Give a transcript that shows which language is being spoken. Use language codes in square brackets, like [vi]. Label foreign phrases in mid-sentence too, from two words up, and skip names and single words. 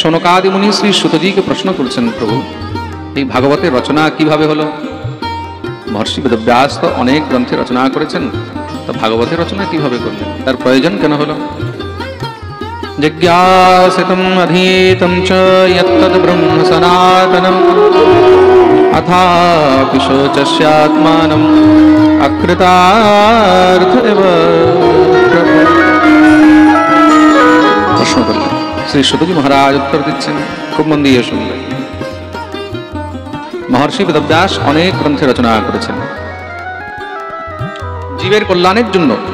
[bn] শৌনকাদি মুনি শ্রী সুতজিকে প্রশ্ন করছেন, প্রভু এই ভাগবতের রচনা কিভাবে হলো? মহর্ষি বেদব্যাস তো অনেক গ্রন্থে রচনা করেছেন, তো ভাগবতের রচনা কিভাবে করলেন, তার প্রয়োজন কেন হলো? [sa] জিজ্ঞাসিতম অধীতম চ যত্তদ ব্রহ্ম সনাতনম अथापि शोचस्यात्मानम् अकृतार्थ एव [bn] প্রশ্ন করলেন। শ্রী সুতজি মহারাজ উত্তর দিচ্ছেন, খুব মন দিয়ে শুনলেন। মহর্ষি বেদব্যাস অনেক গ্রন্থে রচনা করেছেন জীবের কল্যাণের জন্য।